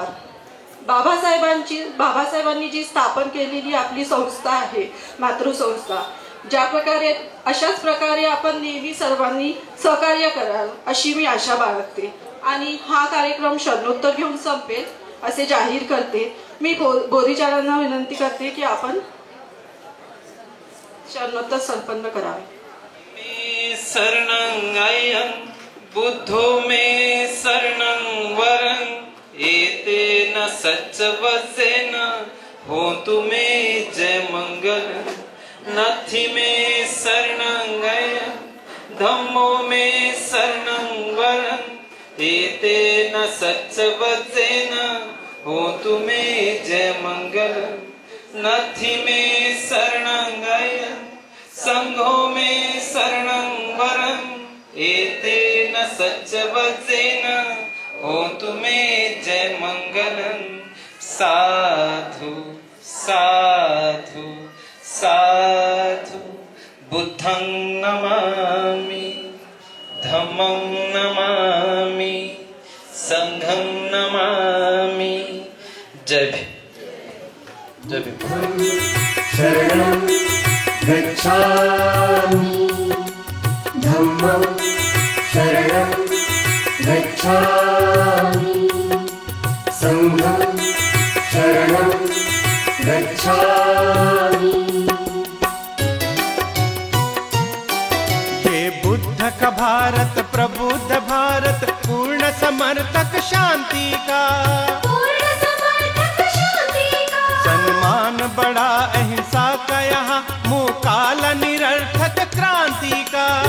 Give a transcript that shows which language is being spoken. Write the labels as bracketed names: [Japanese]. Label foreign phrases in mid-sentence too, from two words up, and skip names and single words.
[Marathi] बाबासाहेबांनी जी स्थापन केलेली आपली संस्था आहे मातृसंस्था, ज्या प्रकारे अशाच प्रकारे आपण नेहमी सर्वांनी सहकार्य कराल अशी मी आशा बाळगते आणि हा कार्यक्रम शरणोत्तर घेऊन संपेल असे जाहीर करते. मी बोधीचारांना विनंती करते की आपण शरणोत्तर संपन्न करावे. [Pali] शरणं बुद्धो मे शरणं वरं एतेन सच्चवचेन होतु मे जय मंगल. नथि मे शरणं धम्मो मे शरणं वरं एतेन सच्चवचेन होतु मे जय मंगल. नथि मे शरणं संघो मे शरणं वरं एतेन सच्चवचेन होतु मे जय मंगलं. साधु साधु साधु. बुद्धं नमामि, धम्मं नमामि, संघं नमामि. [Marathi] जय भीम. जय भीम. [Pali] शरणं गच्छामि, धम्मं शरणं गच्छामि, संघं शरणं गच्छामि. [Hindi] ये बुद्ध का भारत प्रबुद्ध भारत पूर्ण समर्थक शांति का, सम्मान बड़ा अहिंसा का यहाँ मुकाल निरर्थक क्रांति का.